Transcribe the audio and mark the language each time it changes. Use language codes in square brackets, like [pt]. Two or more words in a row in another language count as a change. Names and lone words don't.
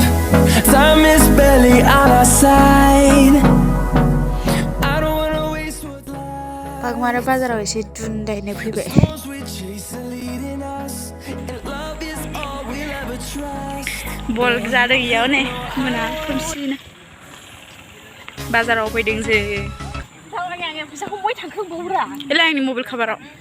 [en] Time is barely on our side. I don't wanna waste what's left. [brx] बागमारा बाजाराव एसे दुन्दायनो फैबाय बल जादों इयाव ने मोना खोमसिनो बाजाराव फैदों जे फैसाखौ बय थांखो बौरा एला आंनि मबाइल कभाराव